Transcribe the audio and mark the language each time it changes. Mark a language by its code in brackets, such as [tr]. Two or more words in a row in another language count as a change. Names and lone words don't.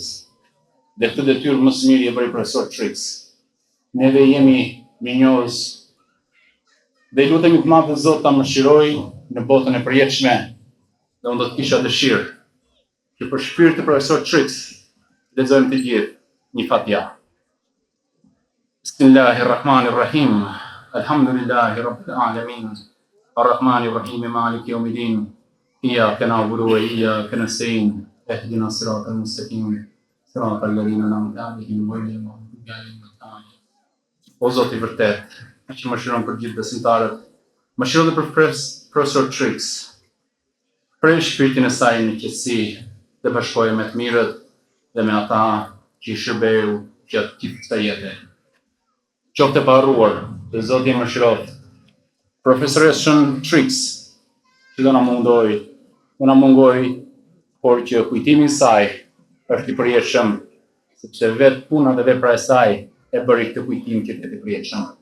[sq] Dhe këtë detyrë më së miri e bëri profesor Trix. Neve jemi minjorës dhe i lutemi të madh Zot ta mëshiroj në botën e përjetshme. Dhe unë do të kisha dëshirë që për shpirt të profesor Trix lexojmë të gjithë një Fatiha. [ar] بسم الله الرحمن الرحيم. الحمد لله رب العالمين. الرحمن الرحيم مالك يوم الدين. إياك نعبد وإياك نستعين. اهدنا الصراط المستقيم. صراط الذين أنعمت عليهم غير المغضوب عليهم ولا الضالين. [sq] O Zoti i vërtet, që mëshiron për gjithë besimtarët, mëshiro dhe për profesor Trix. Prej shpirtin e saj në qetësi dhe bashkoje me të mirët dhe me ata që i shërbeu gjatë gjithë kësaj jete. Qoftë e paharruar, dhe Zoti e mëshiroft profesoreshën Trix, që do na mungoj, por që kujtimi i saj është i përjetshëm, sepse vetë puna dhe vepra e saj e bëri këtë kujtim që të përjetshëm.